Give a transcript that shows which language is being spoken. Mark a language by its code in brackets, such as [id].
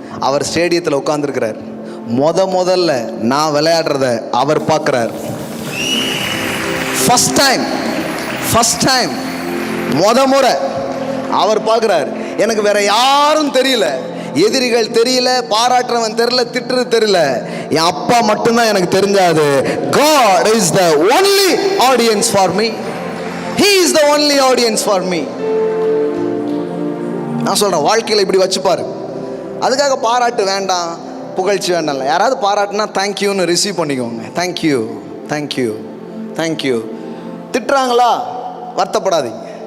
[ta] அவர் ஸ்டேடியத்தில் உட்காந்துருக்கிறார். முதல்ல நான் விளையாடுறத அவர் பார்க்குறார். ஃபஸ்ட் டைம் முறை அவர் பார்க்குறார். எனக்கு வேற யாரும் தெரியல, எதிரிகள் தெரியல, பாராட்டுறவன் தெரியல, திட்டுறது தெரியல. என் அப்பா மட்டும்தான் எனக்கு தெரிஞ்சாது. [en] God is the only audience for me. He is the only audience for me. [ta] நான் சொல்கிறேன், வாழ்க்கையில் இப்படி வச்சுப்பாரு. அதுக்காக பாராட்டு வேண்டாம், புகழ்ச்சி வேண்டாம்ல. யாராவது பாராட்டுனா தேங்க்யூன்னு ரிசீவ் பண்ணிக்கோங்க. Thank you thank you thank you. திட்டுறாங்களா, வருத்தப்படாதீங்க.